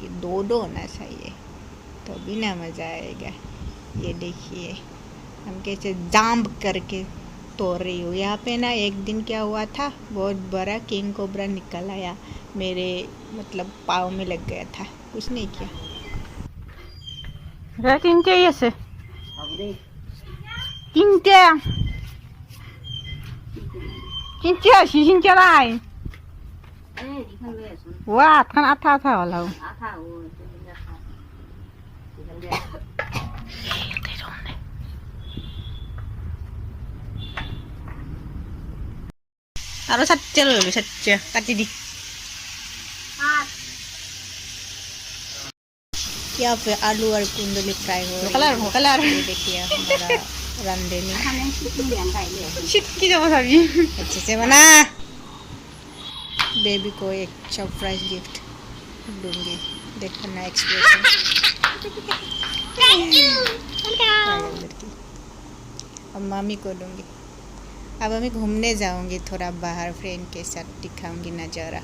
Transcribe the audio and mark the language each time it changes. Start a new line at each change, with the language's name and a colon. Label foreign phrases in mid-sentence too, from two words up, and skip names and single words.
Hindi: दो होना चाहिए तो भी ना मज़ा आएगा। ये देखिए हम कैसे जाम्प करके तोड़ रही हूँ। यहाँ पे ना एक दिन क्या हुआ था, बहुत बड़ा किंग कोबरा निकल आया, मेरे मतलब पाँव में लग गया था। कुछ नहीं किया।
Assamese: তিনটে আছে তিনটে তিনটে আছে তিনটে নাই ৱা আঠখন আঠা আঠা হ'ল আৰু চাট্টে লৈ ল'লো চাট্টে কাটি দি
Hindi: यहाँ पे आलू और कुंडली फ्राई हो रही कलर है। कलर ये देखिए हमारा रंधनी
Assamese: छिटकी যাব চাবি
Hindi: अच्छे से बना। बेबी को एक सरप्राइज गिफ्ट दूंगी, देखना एक्सप्रेशन। अब मम्मी को दूंगी। अब मैं घूमने जाऊंगी थोड़ा बाहर, फ्रेंड के साथ दिखाऊंगी नज़ारा।